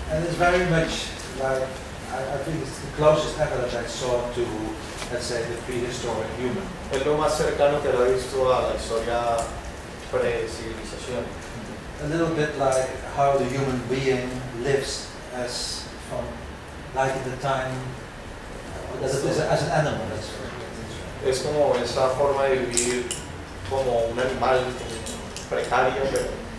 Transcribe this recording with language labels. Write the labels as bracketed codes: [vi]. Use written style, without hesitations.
[en] And it's very much like, I think it's the closest ever that I saw to, let's say, the prehistoric human. [es] Es lo más cercano que lo he visto a la historia pre-civilización. [en] A little bit like how the human being lives as from. Like at the time, as an animal, that's right. [es] Es como esa forma de vivir como un animal precario, pero.